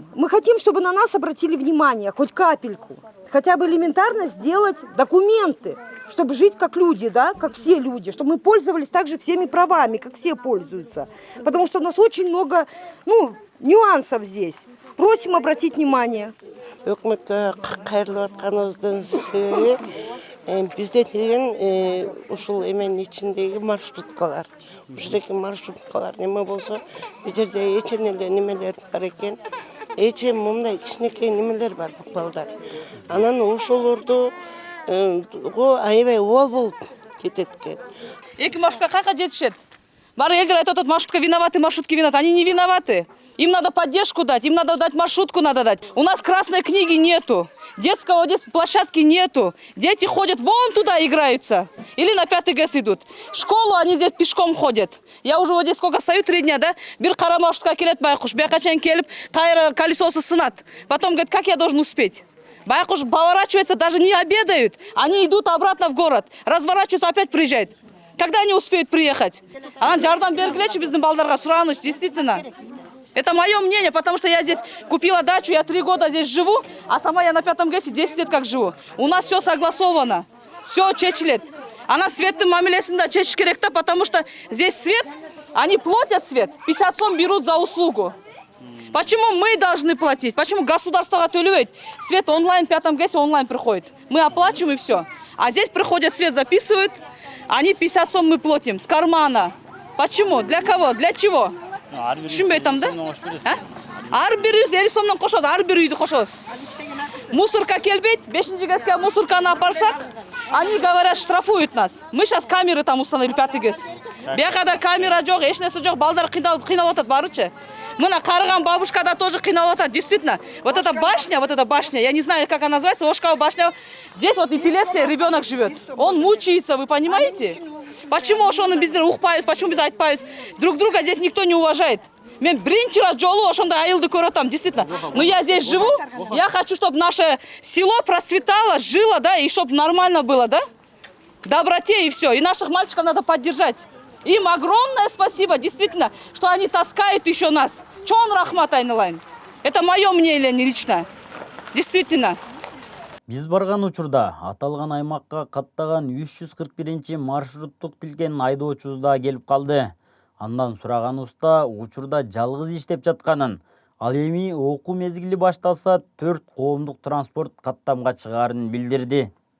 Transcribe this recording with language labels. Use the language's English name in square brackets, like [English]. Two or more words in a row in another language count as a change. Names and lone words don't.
[Russian] Мы хотим, чтобы на нас обратили внимание, хоть капельку. Хотя бы элементарно сделать документы, чтобы жить как люди, да, как все люди, чтобы мы пользовались также всеми правами, как все пользуются. Потому что у нас очень много, нюансов здесь. Просим обратить внимание. [Kyrgyz] Өкмөткө кайрылып атканыбыздын себеби бизде деген ушул эменин ичиндеги маршруткалар. Ушул жердеги маршруткалар неме болсо, бул жерде эчен эле немелер бар экен. Эчен мындай кичинекей немелер бар балдар. Анан ошолорду аябай обал болуп кетет экен. Эки маршрутка кайка жетишет? Бары элдер айтып атат, [Russian] маршрутка виноваты, маршрутки виноваты. Они не виноваты. Им надо поддержку дать, им надо дать маршрутку, надо дать. У нас красной книги нету, детского площадки нету. Дети ходят вон туда играются. Или на 5 ГЭС идут. В школу они здесь пешком ходят. Я уже вот здесь сколько стою, 3 дня, да? [Kyrgyz] Бир кара маршрутка келет байкуш, бякачан келип, кайра колесосы сынат. [Russian] Потом говорит, как я должен успеть? Байкуш поворачивается, даже не обедают. Они идут обратно в город, разворачиваются, опять приезжают. Когда они успеют приехать? [Kyrgyz] Анан жардам бергилечи биздин балдарга, сураныч, [Russian] действительно. Это мое мнение, потому что я здесь купила дачу, я 3 года здесь живу, а сама я на 5 ГЭСе 10 лет как живу. У нас все согласовано, все чечилет. [Kyrgyz] Ана светтин мамилесинде чечиш керек да, [Russian] потому что здесь свет, они платят свет, 50 сом берут за услугу. Почему мы должны платить? Почему государство төлөбөйт? Свет онлайн, в 5 ГЭСе онлайн приходит. Мы оплачиваем и все. А здесь приходят, свет записывают, они 50 сом мы платим с кармана. Почему? Для кого? Для чего? [Kyrgyz] Түшүнбөй атам да? Ар бир 50 сомдон кошобуз, ар бир үйдү кошобуз. Мусорка келбейт, 5 ГЭСке мусорканы апарсак, [Russian] они говорят, штрафуют нас. Мы сейчас камеры там установили, 5 ГЭС. [Kyrgyz] Биякада камера жок, эч нерсе жок, балдар кыйналып атат барычы. Мына Карыган бабушкада тоже кыйналып атат, [Russian] действительно. Вот эта башня, я не знаю, как она называется, Ошкова башня. Здесь вот эпилепсия, ребенок живет. Он мучается, вы понимаете? [Kyrgyz] Почему ошону биздер укпайбыз, почему биз айтпайбыз? [Russian] Друг друга здесь никто не уважает. [Kyrgyz] Мен биринчи раз жолу ошондой айылды көрүп атам, [Russian] действительно. Но я здесь живу, я хочу, чтобы наше село процветало, жило, да, и чтобы нормально было, да? Доброте и все. И наших мальчиков надо поддержать. Им огромное спасибо, действительно, что они таскают еще нас. [Kyrgyz] Чон рахмат айналайын. [Russian] Это мое мнение лично. Действительно. [Kyrgyz] Биз барган учурда аталган аймакка каттаган 341 маршруттук тилген айдоочубуз да келип калды. Андан сураганыбызда учурда жалгыз иштеп жатканын, ал эми окуу мезгили башталса 4 коомдук транспорт каттамга чыгаарын билдирди.